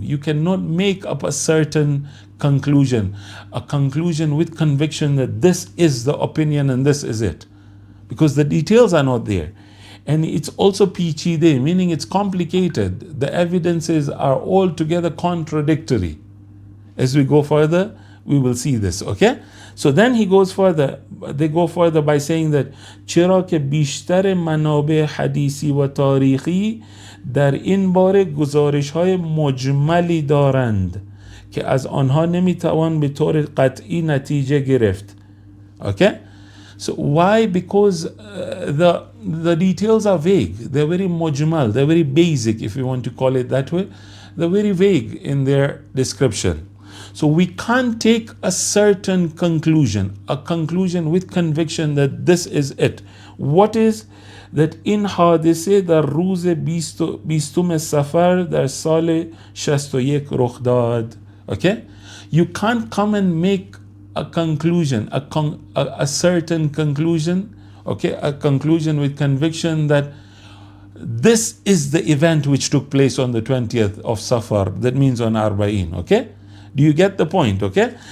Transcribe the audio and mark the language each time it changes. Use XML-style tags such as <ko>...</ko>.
<en>You cannot make up a certain conclusion, a conclusion with conviction that this is the opinion and this is it, because the details are not there. And it's also pichide, meaning it's complicated. The evidences are altogether contradictory. As we go further, we will see this, okay? So then he goes further, they go further by saying that</en> <fa>چرا که بیشتر منابع حدیثی و تاریخی در این باره گزارش های مجملی دارند که از آنها نمیتوان به طور قطعی نتیجه گرفت.</fa> <en>Okay? So why? Because the details are vague. They're very mujmal. They're very basic, if you want to call it that way. They're very vague in their description. So we can't take a certain conclusion, a conclusion with conviction that this is it. What is that in</en> <fa>حادثه در روز 20 سفر در سال 61 رخ داد.</fa> <en>Okay? You can't come and make a conclusion, a certain conclusion, okay, a conclusion with conviction that this is the event which took place on the 20th of Safar. That means on Arbaeen, okay? Do you get the point, okay?</en>